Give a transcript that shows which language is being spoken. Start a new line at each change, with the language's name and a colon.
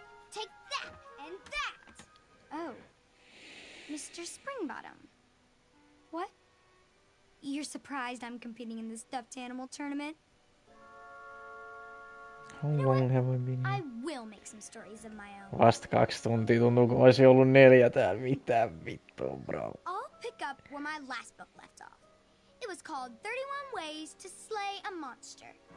English: Take that and that! Oh, Mr. Springbottom. What? You're surprised I'm competing in the stuffed animal tournament? How long have I been? I will make some stories of my own.
Finnish: Vasta 2 tuntia, tuntuu kun olisi ollut 4 täällä. Mitä vittua, bro?
English: I'll pick up where my last book left off. It was called 31 Ways to Slay a Monster.